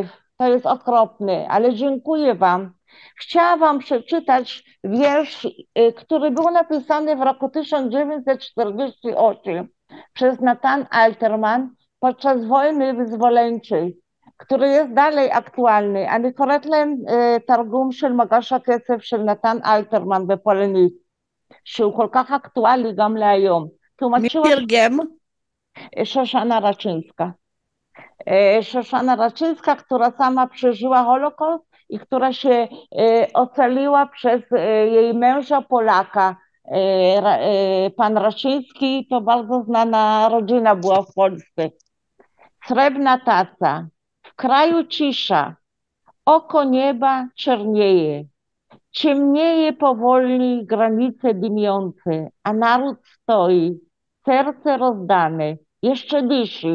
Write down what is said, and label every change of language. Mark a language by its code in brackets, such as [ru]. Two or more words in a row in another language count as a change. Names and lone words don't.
[pl] To jest okropne, ale dziękuję wam. Chciałam wam przeczytać wiersz, który był napisany w roku 1948 przez Natan Alterman podczas wojny wyzwoleńczej, który jest dalej aktualny. [he] אני קוראת להם תרגום של מגש הקצף של נתן אלתרמן בפולנית, שהוא כל כך אקטואלי גם להיום. מי תרגם? שושנה רצ'ינסקה. [pl] Szoszana Raczyńska, która sama przeżyła Holokaust i która się ocaliła przez jej męża Polaka. Pan Raczyński to bardzo znana rodzina była w Polsce. Srebrna taca, w kraju cisza, oko nieba czernieje, ciemnieje powoli granice dymiące, a naród stoi, serce rozdane, jeszcze dyszy.